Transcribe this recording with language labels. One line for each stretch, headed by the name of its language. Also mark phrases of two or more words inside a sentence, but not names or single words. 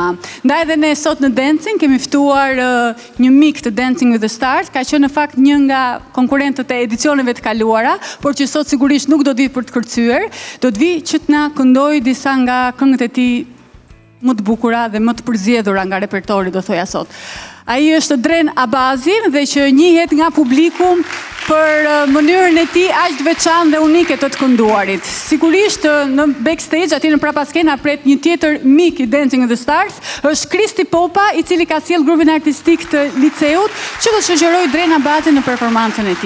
Albanian: Ndaj edhe ne sot në Dancing kemi ftuar një mik të Dancing with the Stars, ka qenë në fakt një nga konkurrentët e edicioneve të kaluara, por që sot sigurisht nuk do të vi për të kërcyer, do të vi që të na këndojë disa nga këngët e tij më të bukura dhe më të përzjedhura nga repertori, do thoja sot. Ai është Dren Abazi dhe që njihet nga publiku për mënyrën e tij aq të veçantë dhe unike të kënduarit. Sigurisht në backstage aty në prapaskenë pret një tjetër mik i Dancing with the Stars, është Kristi Popa, i cili ka sjell grupin artistik të liceut që do të shoqërojë Dren Abazin në performancën e tij.